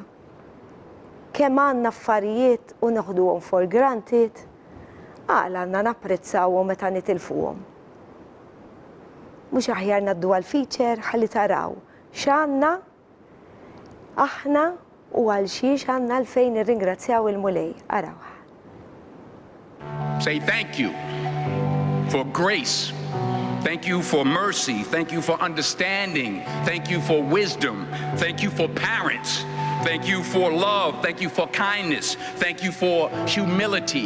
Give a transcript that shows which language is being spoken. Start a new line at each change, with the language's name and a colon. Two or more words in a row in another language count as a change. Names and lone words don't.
Maltese: Kemm għandna affarijiet u noħduhom
English: for granted,
Maltese: għandna napprezzawhom meta nitilfuhom. Mhux aħjar ngħaddu għall-feature ħalli taraw x'għandna aħna u għal xiex għandna għalfejn nirringrazzjaw il-mulej. Araw.
English: Say thank you for grace. Thank you for mercy. Thank you for understanding. Thank you for wisdom. Thank you for parents. Thank you for love. Thank you for kindness. Thank you for humility.